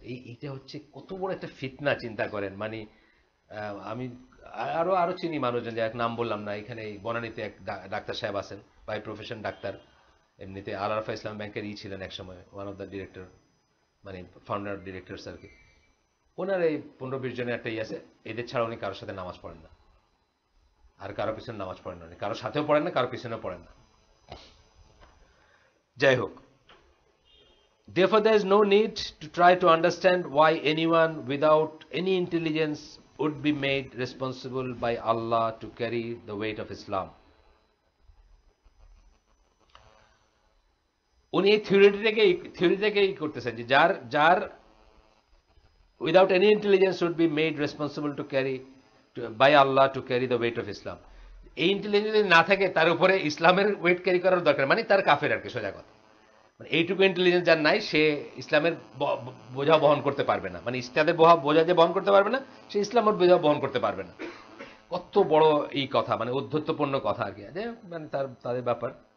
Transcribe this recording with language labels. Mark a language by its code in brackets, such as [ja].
[bn] এইটা হচ্ছে কত বড় একটা ফিতনা, চিন্তা করেন। মানে আমি আরো চিনি মানুষজন, যে এক নাম বললাম না, এখানে বনানীতে এক ডাক্তার সাহেব আছেন, [en] by profession [bn] ডাক্তার, এমনিতে আল আরফা ইসলাম ব্যাংকের ছিলেন এক সময়, [en] one of the director, [bn] মানে ফাউন্ডার ডিরেক্টর আর কি। ওনার এই 15-20 জনের একটা আছে, এদের ছাড়া উনি কারোর সাথে নামাজ পড়েন না, আর কারো পিছনে নামাজ পড়েন না, উনি কারোর সাথেও পড়েন না, কারো পিছনেও পড়েন না। যাই হোক, [en] therefore there is no need to try to understand why anyone without any intelligence would be made responsible by Allah to carry the weight of Islam. [bn] উনি এই থিওরিটাকেই করতেছেন যে যার [en] without any intelligence would be made responsible to carry by Allah to carry the weight of Islam. [bn] এই intelligence যদি না থাকে, তার উপরে ইসলামের ওয়েট ক্যারি করার দরকার, মানে তার কাফের আর কি, সোজা কথা। মানে এইটুকু ইন্টেলিজেন্স যার নাই, সে ইসলামের বোঝা বহন করতে পারবে না, মানে ইসলামের বোঝা যে বহন করতে পারবে না, সে ইসলামের বোঝা বহন করতে পারবে না। কত বড় এই কথা, মানে উদ্ধত্যপূর্ণ কথা আর কি, মানে তাদের ব্যাপার।